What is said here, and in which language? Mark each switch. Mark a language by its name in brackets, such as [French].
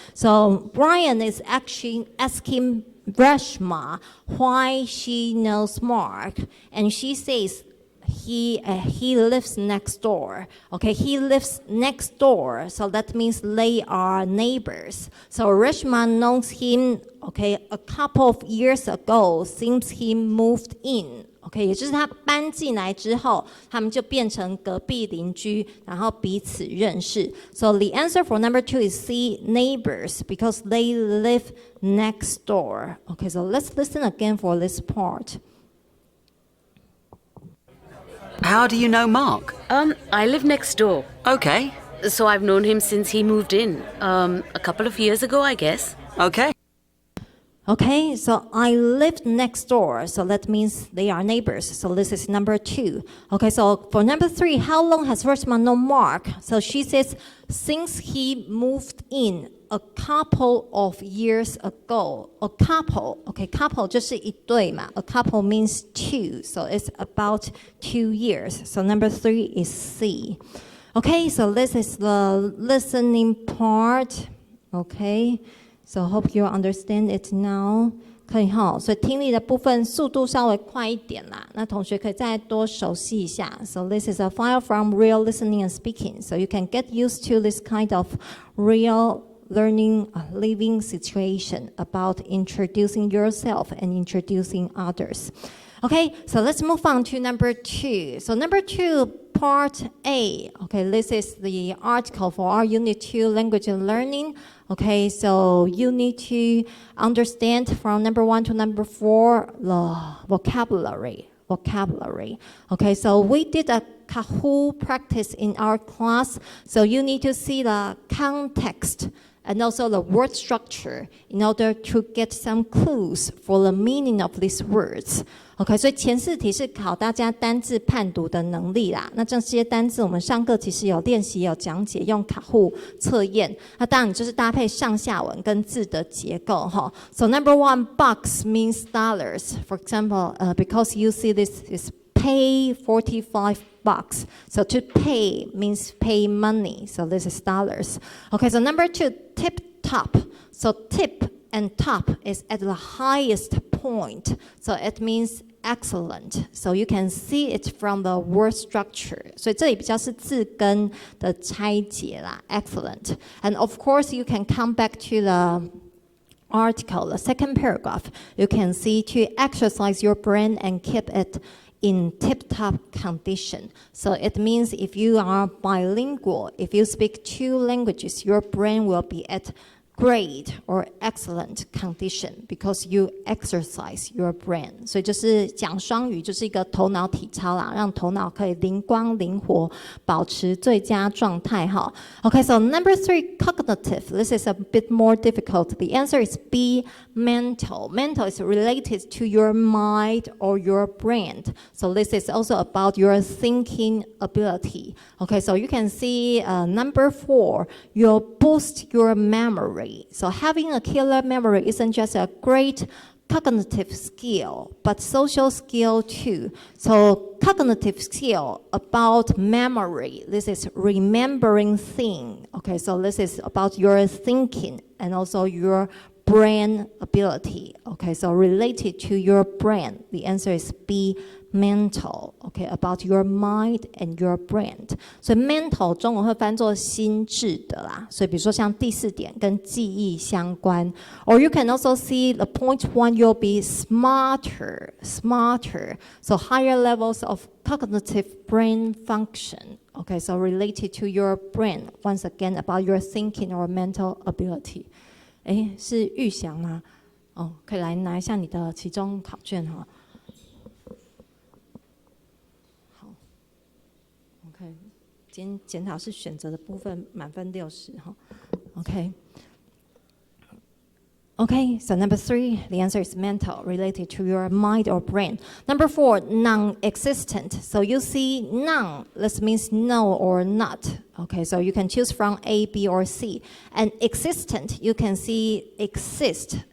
[English] So Brian is actually asking Reshma why she knows Mark. And she says, he lives next door. Okay, he lives next door, so that means they are neighbors. So Reshma knows him, okay, a couple of years ago since he moved in. [Chinese] Okay, 也就是他搬进来之后，他们就变成隔壁邻居，然后彼此认识。 [English] So the answer for number 2 is C, neighbors, because they live next door. Okay, so let's listen again for this part. How do you know Mark? I live next door. Okay. So I've known him since he moved in. A couple of years ago, I guess. Okay. Okay, so I lived next door, so that means they are neighbors. So this is number 2. Okay, so for number 3, how long has Reshma known Mark? So she says, since he moved in a couple of years ago. A couple, okay, couple [Chinese] 就是一对嘛. [English] A couple means 2, so it's about 2 years. So number 3 is C. Okay, so this is the listening part. Okay. So hope you understand it now. [Chinese] 可以哈，所以听力的部分速度稍微快一点啦。那同学可以再多熟悉一下。 [English] So this is a file from real listening and speaking. So you can get used to this kind of real learning living situation about introducing yourself and introducing others. Okay, so let's move on to number 2. So number 2, part A. Okay, this is the article for our Unit 2 language and learning. Okay, so you need to understand from number 1 to number 4 the vocabulary. Okay, so we did a Kahoot practice in our class. So you need to see the context and also the word structure in order to get some clues for the meaning of these words. [Chinese] OK， 所以前4题是考大家单字判读的能力啦。那这些单字我们上课其实有练习、有讲解，用Kahoot测验。那当然你就是搭配上下文跟字的结构哈。 [English] So number 1, bucks means dollars. For example, because you see this is pay $45. So to pay means pay money. So this is dollars. Okay, so number 2, tip top. So tip and top is at the highest point. So it means excellent. So you can see it from the word structure. [Chinese] 所以这里比较是字根的拆解啦 excellent. [English] And of course, you can come back to the article, the second paragraph. You can see to exercise your brain and keep it in tip-top condition. So it means if you are bilingual, if you speak 2 languages, your brain will be at great or excellent condition because you exercise your brain. 所以就是讲双语就是一个头脑体操啦，让头脑可以灵光灵活，保持最佳状态哈。 Okay, so number 3, cognitive. This is a bit more difficult. The answer is B, mental. Mental is related to your mind or your brain. So this is also about your thinking ability. Okay, so you can see number 4, you'll boost your memory. So having a killer memory isn't just a great cognitive skill, but social skill too. So cognitive skill about memory, this is remembering thing. Okay, so this is about your thinking and also your brain ability. Okay, so related to your brain, the answer is B, mental. Okay, about your mind and your brain. [Chinese] 所以 mental 中文会翻作心智的啦。所以比如说像第4点跟记忆相关。 [English] Or you can also see the point 1, you'll be smarter. So higher levels of cognitive brain function. Okay, so related to your brain. Once again, about your thinking or mental ability. [Chinese] 诶，是玉祥吗？哦，可以来拿一下你的期中考卷哈。好 ，OK， 今天检讨是选择的部分，满分60哈。 OK。 [English] Okay, so number 3, the answer is mental, related to your mind or brain. Number 4, non-existent. So you see non, this means no or not. Okay, so you can choose from A, B, or C. And existent, you can see exist.